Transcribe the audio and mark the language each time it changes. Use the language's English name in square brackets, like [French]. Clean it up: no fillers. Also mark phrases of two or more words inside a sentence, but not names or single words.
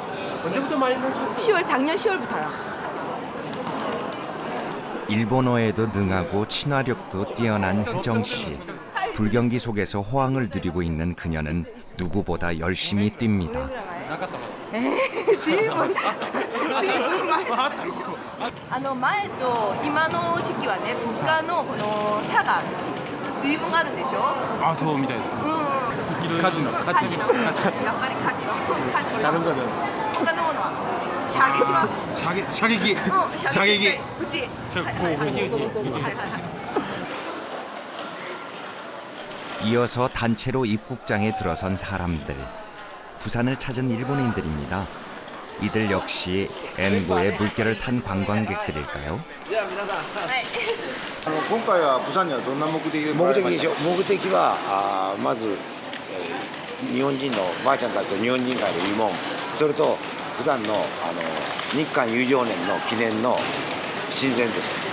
[Korean] 언제부터 많이 늘었어요? 작년 10월부터요. 일본어에도 능하고 친화력도 뛰어난 혜정 씨. 불경기 속에서 호황을 누리고 있는 그녀는 누구보다 열심히 뜁니다. [Japanese] 前と今の時期はね、物価のこの差が随分あるんでしょ。あ、そうみたいです。カジノ。カジノ。やっぱりカジノ。カジノ。 [Korean] 다른 거는 [Japanese] 他のものは。射撃は。射撃。射撃。うち。 [Korean] 이어서 단체로 입국장에 들어선 사람들. 부산을 찾은 일본인들입니다. 이들 역시 엔고의 물결을 탄 관광객들일까요? [Japanese] 今回は부산にはどんな目的で来られました？目的はまず、日本人のばあちゃんたちと日本人会の慰問、それと普段の日韓友情年の記念の親善です。